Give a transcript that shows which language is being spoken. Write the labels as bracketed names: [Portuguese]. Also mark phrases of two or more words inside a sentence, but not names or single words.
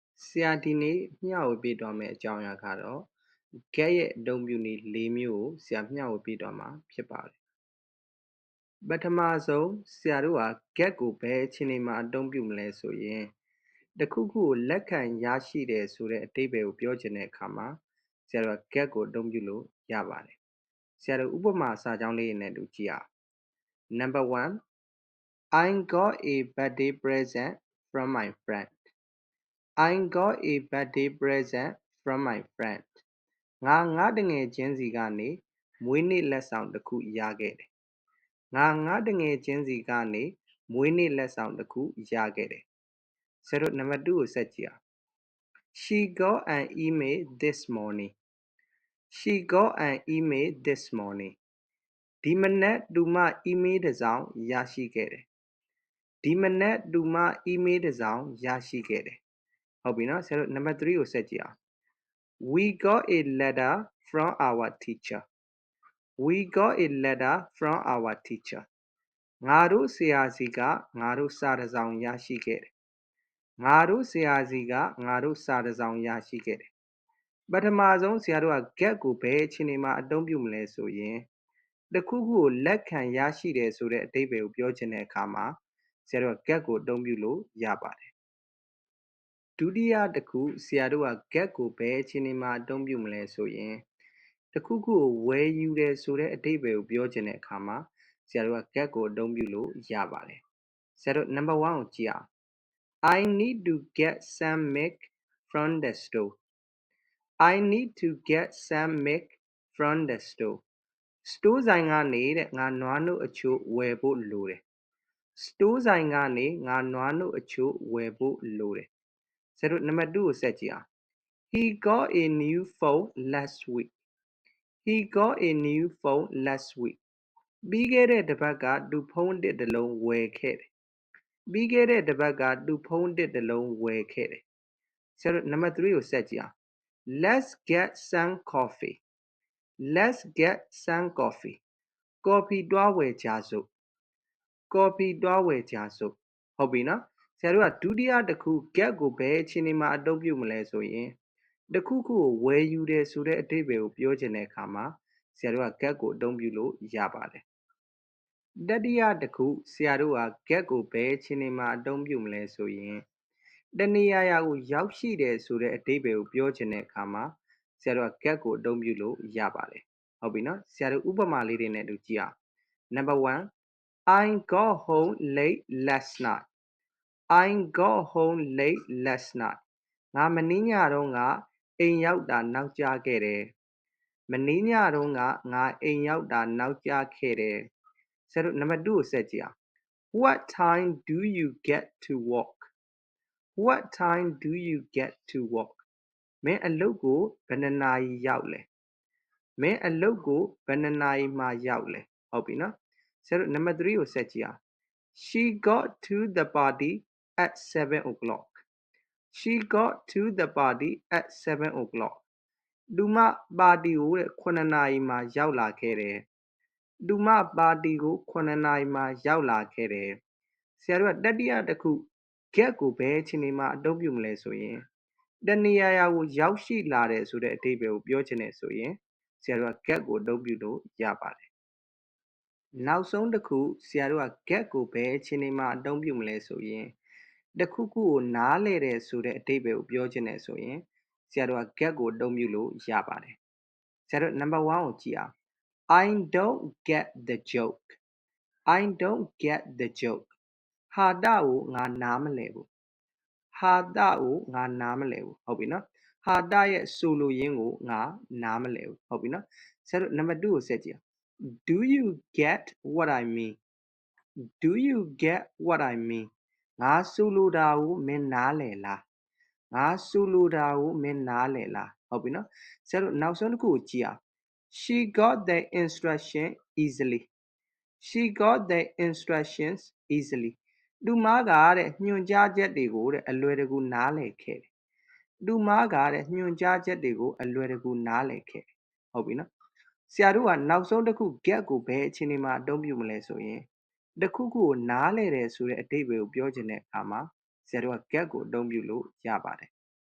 [Burmese] ဆရာဒီနေ့မျှဝေပေးသွားမယ့်အကြောင်းအရာကတော့ get ရဲ့အသုံးပြုနည်း၄မျိုးကိုဆရာမျှဝေပေးသွားမှာဖြစ်ပါတယ်။ပထမဆုံးဆရာတို့က get ကိုဘယ်အခြေအနေမှာအသုံးပြုမလဲဆိုရင်တစ်ခုခုကိုလက်ခံရရှိတယ်ဆိုတဲ့အဓိပ္ပာယ်ကိုပြောချင်တဲ့အခါမှာဆရာတို့က get ကိုအသုံးပြုလို့ရပါတယ်။ဆရာတို့ဥပမာစာကြောင်းလေးတွေနဲ့တူကြည့်အောင်။ [English] Number 1 I got a birthday present from my friend. I got a birthday present from my friend. [Burmese] ငါတငယ်ချင်းစီကနေမွေးနေ့လက်ဆောင်တစ်ခုရခဲ့တယ်။ငါတငယ်ချင်းစီကနေမွေးနေ့လက်ဆောင်တစ်ခုရခဲ့တယ်။ဆရာတို့နံပါတ်2ကိုဆက်ကြည့်အောင်။ [English] She got an email this morning. She got an email this morning. [Burmese] ဒီမနက်သူမ email တစ်စောင်ရရှိခဲ့တယ်။ဒီမနက်သူမ email တစ်စောင်ရရှိခဲ့တယ်။ဟုတ်ပြီနော်ဆရာတို့နံပါတ်3ကိုဆက်ကြည့်အောင်။ [English] We got a letter from our teacher. We got a letter from our teacher. [Burmese] ငါတို့ဆရာစီကငါတို့စာတစ်စောင်ရရှိခဲ့တယ်။ငါတို့ဆရာစီကငါတို့စာတစ်စောင်ရရှိခဲ့တယ်။ပထမဆုံး ဆရာတို့က get ကိုဘယ်အခြေအနေမှာအသုံးပြုမလဲဆိုရင်တစ်ခုခုကိုလက်ခံရရှိတယ်ဆိုတဲ့အဓိပ္ပာယ်ကိုပြောချင်တဲ့အခါမှာဆရာတို့က get ကိုအသုံးပြုလို့ရပါတယ်။ဒုတိယတစ်ခုဆရာတို့က get ကိုဘယ်အခြေအနေမှာအသုံးပြုမလဲဆိုရင်တစ်ခုခုကိုဝယ်ယူတယ်ဆိုတဲ့အဓိပ္ပာယ်ကိုပြောချင်တဲ့အခါမှာဆရာတို့က get ကိုအသုံးပြုလို့ရပါတယ်။ဆရာတို့ number 1ကိုကြည့်အောင်။ [English] I need to get some milk from the store. I need to get some milk from the store. [Burmese] စတိုးဆိုင်ကနေတဲ့ငါနွားနို့အချို့ဝယ်ဖို့လိုတယ်။စတိုးဆိုင်ကနေငါနွားနို့အချို့ဝယ်ဖို့လိုတယ်။ဆရာတို့နံပါတ်2ကိုဆက်ကြည့်အောင်။ [English] He got a new phone last week. He got a new phone last week. [Burmese] ပြီးခဲ့တဲ့တစ်ပတ်ကသူဖုန်းအသစ်တစ်လုံးဝယ်ခဲ့တယ်။ပြီးခဲ့တဲ့တစ်ပတ်ကသူဖုန်းအသစ်တစ်လုံးဝယ်ခဲ့တယ်။ဆရာတို့နံပါတ်3ကိုဆက်ကြည့်အောင်။ [English] Let's get some coffee. Let's get some coffee. [Burmese] ကော်ဖီသွားဝယ်ကြစို့။ကော်ဖီသွားဝယ်ကြစို့။ဟုတ်ပြီနော်။ဆရာတို့ကဒုတိယတစ်ခု get ကိုဘယ်အခြေအနေမှာအသုံးပြုမလဲ ဆိုရင်တစ်ခုခုကိုဝယ်ယူတယ်ဆိုတဲ့အဓိပ္ပာယ်ကိုပြောချင်တဲ့အခါမှာဆရာတို့က get ကိုအသုံးပြုလို့ရပါတယ်။တတိယတစ်ခုဆရာတို့က get ကိုဘယ်အခြေအနေမှာအသုံးပြုမလဲဆိုရင်တနေရာရာကိုရောက်ရှိတယ်ဆိုတဲ့အဓိပ္ပာယ်ကိုပြောချင်တဲ့အခါမှာဆရာတို့က get ကိုအသုံးပြုလို့ရပါတယ်။ဟုတ်ပြီနော်။ဆရာတို့ဥပမာလေးတွေနဲ့တူကြည့်အောင်။ [English] Number 1 I got home late last night. I got home late last night. [Burmese] ငါမနေ့ညတုန်းကအိမ်ရောက်တာနောက်ကျခဲ့တယ်။မနေ့ညတုန်းကငါအိမ်ရောက်တာနောက်ကျခဲ့တယ်။ဆရာတို့နံပါတ်2ကိုဆက်ကြည့်အောင်။ [English] What time do you get to work? What time do you get to work? [Burmese] မင်းအလုပ်ကိုဘယ်နှစ်နာရီရောက်လဲ။မင်းအလုပ်ကိုဘယ်နှစ်နာရီမှရောက်လဲ။ဟုတ်ပြီနော်။ဆရာတို့နံပါတ်3ကိုဆက်ကြည့်အောင်။ [English] She got to the party at 7 o'clock. She got to the party at 7 o'clock. [Burmese] သူမပါတီကို9နာရီမှာရောက်လာခဲ့တယ်။သူမပါတီကို9နာရီမှာရောက်လာခဲ့တယ်။ဆရာတို့ကတတိ ယတစ်ခု get ကိုဘယ်အခြေအနေမှာအသုံးပြုမလဲဆိုရင်တနေရာရာကိုရောက်ရှိလာတယ်ဆိုတဲ့အဓိပ္ပာယ်ကိုပြောချင်တယ်ဆိုရင်ဆရာတို့က get ကိုအသုံးပြုလို့ရပါတယ်။နောက်ဆုံးတစ်ခုဆရာတို့က get ကိုဘယ်အခြေအနေမှာအသုံးပြုမလဲဆိုရင်တစ်ခုခုကိုနားလည်တယ်ဆိုတဲ့အဓိပ္ပာယ်ကိုပြောချင်တယ်ဆိုရင်ဆရာတို့က get ကိုအသုံးပြုလို့ရပါတယ်။ဆရာတို့ number 1ကိုကြည့်အောင် [English] I don't get the joke. I don't get the joke. [Burmese] ဟာတာကိုငါနားမလည်ဘူး။ဟာတာကိုငါနားမလည်ဘူး။ဟုတ်ပြီနော်။ဟာတာရဲ့ဆိုလိုရင်းကိုငါနားမလည်ဘူး။ဟုတ်ပြီနော်။ဆရာတို့ number 2ကိုဆက်ကြည့်အောင် [English] Do you get what I mean? Do you get what I mean? [Burmese] ငါဆိုလိုတာကိုမင်းနားလည်လား။ငါဆိုလိုတာကိုမင်းနားလည်လား။ဟုတ်ပြီနော်။ဆရာတို့နောက်ဆုံးတစ်ခုကိုကြည့်အောင် [English] She got the instruction easily. She got the instructions easily. [Burmese] သူမကတဲ့ညွှန်ကြားချက်တွေကိုတဲ့အလွယ်တကူနားလည်ခဲ့တယ်။သူမကတဲ့ညွှန်ကြားချက်တွေကိုအလွယ်တကူနားလည်ခဲ့တယ်။ဟုတ်ပြီနော်။ဆရာတို့ကနောက်ဆုံးတစ်ခု get ကိုဘယ်အခြေအနေမှာအသုံးပြုမလဲဆိုရင်တစ်ခုခုကိုနားလည်တယ်ဆိုတဲ့အဓိပ္ပာယ်ကိုပြောချင်တဲ့အခါမှာဆရာတို့က get ကိုအသုံးပြုလို့ရပါတယ်